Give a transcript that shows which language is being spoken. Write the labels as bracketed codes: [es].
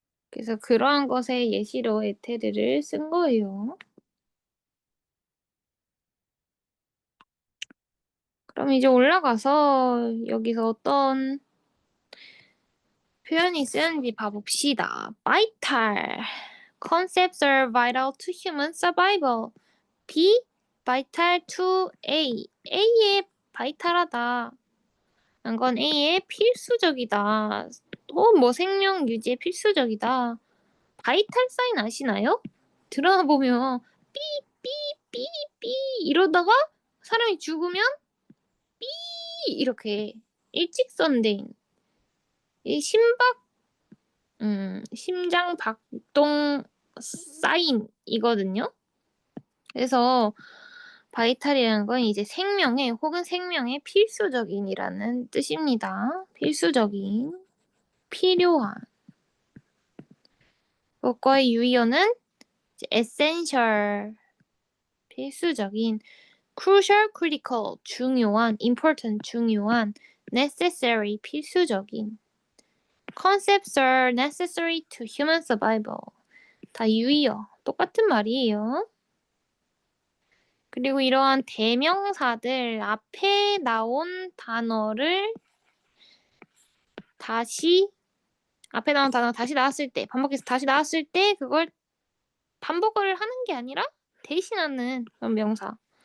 [ko] 그래서 그러한 것의 예시로 에테르를 쓴 거예요. 그럼 이제 올라가서 여기서 어떤 표현이 쓰였는지 봐봅시다. [en] vital. Concepts are vital to human survival. B. vital to A. [ko] A에 바이탈하다. 건 A에 필수적이다. 또 뭐 생명 유지에 필수적이다. 바이탈 사인 아시나요? 들어보면 삐삐삐삐 이러다가 사람이 죽으면 삐 이렇게 일직선된 이 심장 박동 사인이거든요. 그래서 바이탈이라는 건 이제 생명의 혹은 생명의 필수적인이라는 뜻입니다. 필수적인, 필요한. 그것과의 유의어는 essential, 필수적인, crucial, critical, 중요한, important, 중요한, necessary, 필수적인. [en] Concepts are necessary to human survival. [ko] 다 유의어, 똑같은 말이에요. 그리고 이러한 대명사들 앞에 나온 단어를 앞에 나온 단어 다시 나왔을 때, 반복해서 다시 나왔을 때 그걸 반복을 하는 게 아니라 대신하는 그런 명사.